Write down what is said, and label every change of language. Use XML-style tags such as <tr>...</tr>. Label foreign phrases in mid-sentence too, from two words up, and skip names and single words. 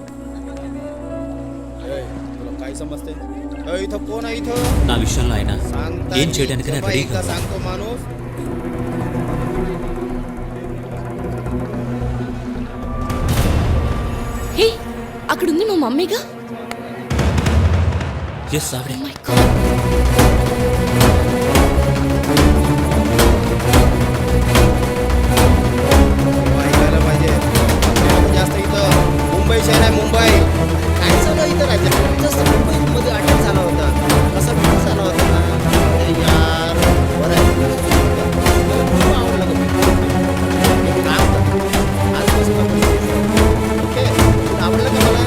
<te>నా విషయంలో ఆయన ఏం చేయడానికి నేను రెడీగా ఉన్నాను. హే, అక్కడుంది మా మమ్మీగా. ఎస్ ఆవిడే.</te> <hi>मुंबई शहर है,</hi> <mr>मुंबई काय झालं इथं राज्यात जसं मुंबईमध्ये अटॅक झाला होता तसा विषय झाला होता ना. अरे यार बरं आहे. खूप आवडलं गं. एक काम कर, आजपासून आपण ओके आवडलं का मला?</mr>